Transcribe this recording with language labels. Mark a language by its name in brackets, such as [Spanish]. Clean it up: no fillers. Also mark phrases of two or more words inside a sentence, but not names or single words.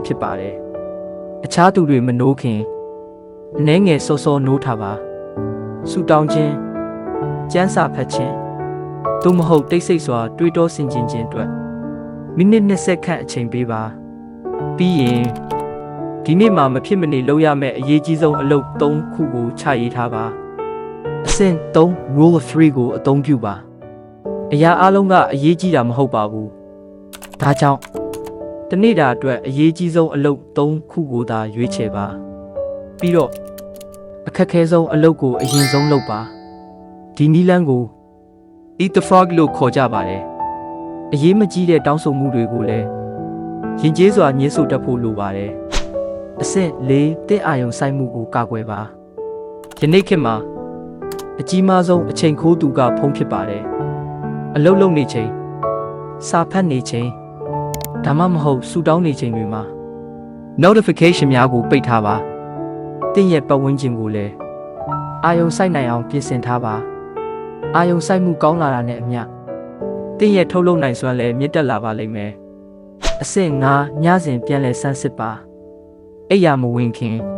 [Burmese] ဖြစ်ပါတယ်အခြားသူတွေမနိုးခင်အနည်းငယ်စောစောနိုးထားပါဆူတောင်းခြင်းကျန်းစာဖတ်ခြင်းသို့မဟုတ်တိတ်ဆိတ်စွာတွေး တောဆင်ခြင်ခြင်းအတွက်မိနစ်20ခန့်အချိန်ပေးပါပြီးရင်ဒီနေ့မှာမဖြစ်မနေလုပ်ရမယ့်အရေးကြီးဆုံးအလုပ်3ခုကိုချရေးထားပါအဆင့်3 [English] rule of 3 [Burmese] ကိုအသုံးပြုပါအရာအလုံးကအရေးကြီးတာမဟုတ်ပါဘူးဒါကြောင့်တနေ့တာအတွက်အရေးကြီးဆုံးအလုပ်3ခုကိုသာရွေးချယ်ပါပြီးတော့အခက်ခဲဆုံးအလုပ်ကိုအရင်ဆုံးလုပ်ပါဒီနည်းလမ်းကို [English] eat the frog [Burmese] လို့ခေါ်ကြပါတယ်အရေးမကြီးတဲ့တောင်းဆိုမှုတွေကိုလည်းရင်ကျေးစွာညှင်းဆိုတတ်ဖို့လိုပါတယ်အဆင့်၄တဲ့အာယုံ ဆိုင်မှုကိုကာကွယ်ပါယနေ့ခေတ်မှာအကြီးမားဆုံးအချိန်ခိုးသူကဖုန်းဖြစ်ပါတယ်အလုပ်လုပ်နေချိန်စာဖတ်နေချိန်ဒါမှမဟုတ်ဆူတောင်းနေချိန်တွေမှာ notification များကိုပိတ်ထားပါတင့်ရဲ့ပတ်ဝန်းကျင်ကိုလည်းအာယုံဆိုင်နိုင်အောင်ပြင်ဆင်ထားပါအာယုံဆိုင်မှုကောင်းလာတာနဲ့အမျှတင့်ရဲ့ထုတ်လုပ်နိုင်စွမ်းလည်းမြင့်တက်လာပါလိမ့်မယ်အဆင့်5ညစဉ်ပြန်လည်ဆန်းစစ်ပါအိပ်ယာမဝင်ခင်